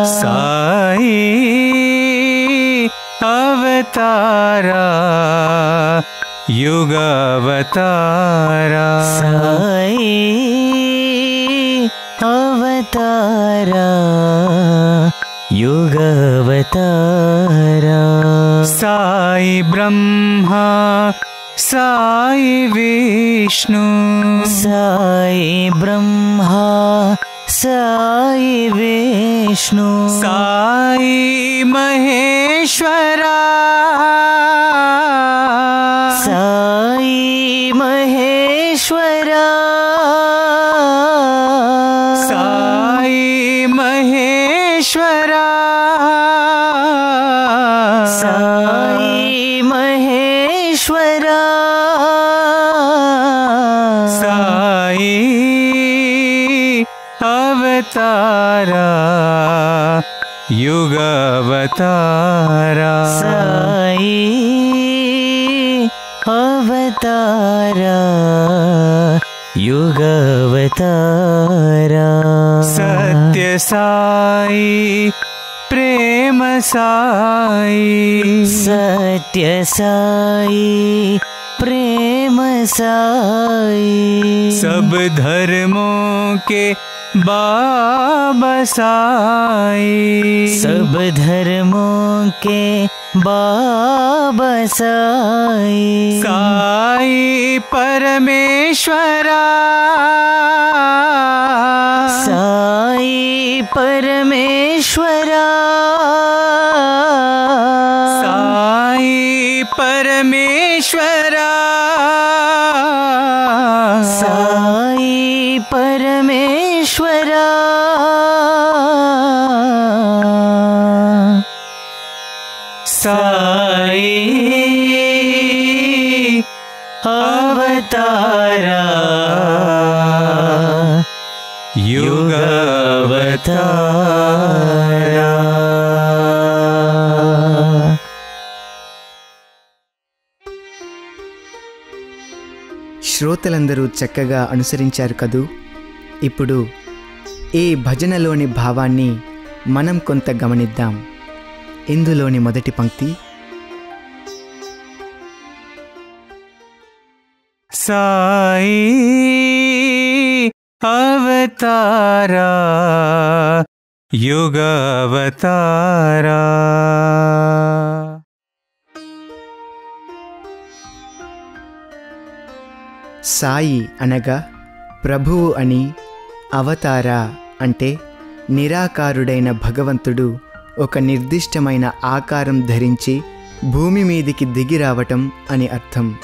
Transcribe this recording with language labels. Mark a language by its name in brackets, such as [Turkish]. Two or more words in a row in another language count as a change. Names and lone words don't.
[Hindi] साई अवतारा युग अवतारा. साई अवतारा युग अवतारा. साई ब्रह्मा, साई विष्णु, साई ब्रह्मा, साई विष्णु, साई महेश्वरा. साई महेश्वरा. साई महेश्वरा. साई महेश्वरा. साई अवतारा युग अवतारा. साई अवतारा युग अवतारा. सत्य साई, प्रेम साई, सत्य साई, प्रेम साई, सब धर्मों के बाबा साई। सब धर्मों के बाबा साई। साई परमेश्वरा, साई परमेश्वरा, साई परमेश्वरा, साई परमेश्वरा। साई अवतारा, युग अवतारा। [Telugu] శ్రోతలందరూ చక్కగా అనుసరించారు కదూ. ఇప్పుడు ఈ భజనలోని భావాన్ని మనం కొంత గమనిద్దాం. ఇందులోని మొదటి పంక్తి [Hindi] साई अवतारा, युग अवतारा। [Telugu] సాయి అనగా ప్రభువు అని, అవతార అంటే నిరాకారుడైన భగవంతుడు ఒక నిర్దిష్టమైన ఆకారం ధరించి భూమి మీదికి దిగి రావటం అని అర్థం.